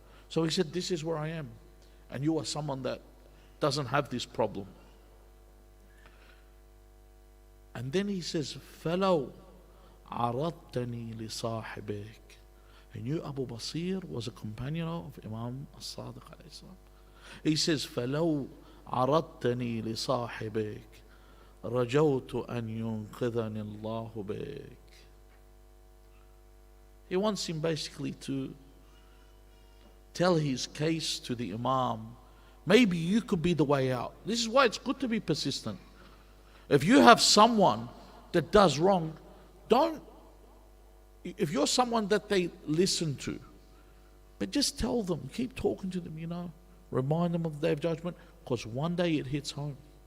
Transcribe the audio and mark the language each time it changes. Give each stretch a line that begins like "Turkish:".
English: So he said, this is where I am. And you are someone that doesn't have this problem. And then he says,
Arabic: فَلَوْ عَرَضْتَنِي لِصَاحِبِكَ.
English: And you, Abu Basir, was a companion of Imam As-Sadiq alayhi salam. He says,
Arabic: فَلَوْ عَرَضْتَنِي لِصَاحِبِكَ رَجَوْتُ أَنْ يُنْقِذَنِ اللَّهُ بِكَ.
English: He wants him basically to tell his case to the Imam. Maybe you could be the way out. This is why it's good to be persistent. If you have someone that does wrong, if you're someone that they listen to, but just tell them, keep talking to them, remind them of the day of judgment, because one day it hits home.